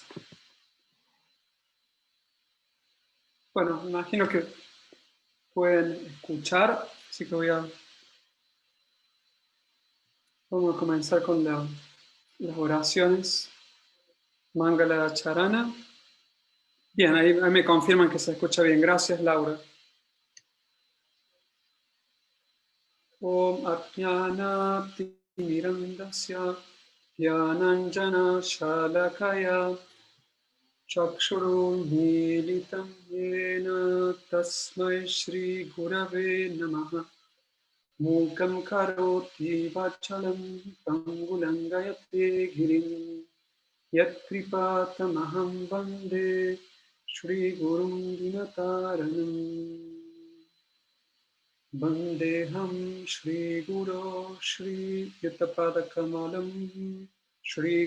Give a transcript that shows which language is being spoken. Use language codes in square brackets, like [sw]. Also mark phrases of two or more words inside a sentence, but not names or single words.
[es] Bueno, me imagino que pueden escuchar, así que vamos a comenzar con las oraciones. [sa] मङ्गल चरण. [es] Bien, ahí me confirman que se escucha bien. Gracias, Laura. [sa] ॐ अज्ञान-तिमिरान्धस्य ध्यानाञ्जन शलाकया चक्षुरुन्मीलितम् येन तस्मै श्री गुरवे नमः मूकम् करोति वाचालम् पङ्गुलङ्गयते गिरिम् यत् कृपातमहम् वन्दे श्री गुरुम् दीनतारणम् वन्देहम् श्री गुरु श्री युतपादकमलम् श्री